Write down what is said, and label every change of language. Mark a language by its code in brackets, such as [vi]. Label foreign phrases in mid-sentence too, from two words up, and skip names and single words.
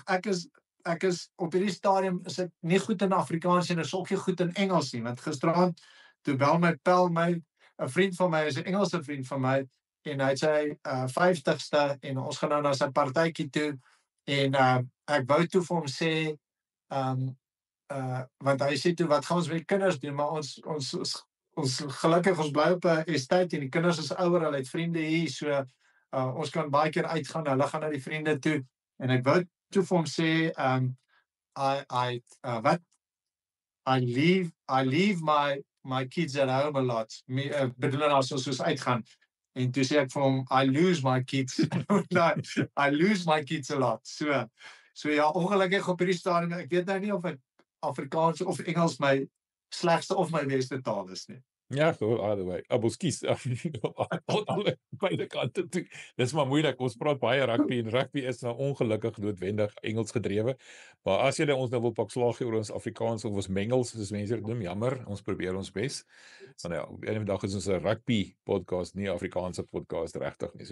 [af] Ek is op hierdie stadium is ek nie goed in Afrikaans en is ook nie goed in Engels nie, want gisterand toe bel my 'n vriend van my, is 'n Engelse vriend van my en hy het sy 50ste en ons gaan nou na sy partytjie toe en ek wou toe vir hom sê want hy sê toe wat gaan ons met die kinders doen, maar ons gelukkig ons bly op 'n estate en die kinders is ouer, hulle het vriende hier, so ons kan baie keer uitgaan, hulle gaan na die vriende toe en ek wou toe vir hom sê [en] I leave my kids at home a lot. [af] Bedoel as ons soos uitgaan. En toe sê ek vir hom [en] I lose my kids. I lose my kids a lot. [af] So ja, ongelukkig op hierdie stadium, ek weet nou nie of ek Afrikaans of Engels my slegste of my beste taal is nie. Ja, [en] so either way. [af] Kies beide kante toe. Dis maar moeilik. Ons praat baie rugby en rugby is nou ongelukkig noodwendig Engels gedrewe. Maar as jy ons nou wil pak slaag oor ons Afrikaans of ons mengels, soos mense dit noem, jammer, ons probeer ons bes. Want ja, een dag is ons 'n rugby podcast, nie Afrikaanse podcast regtig nie.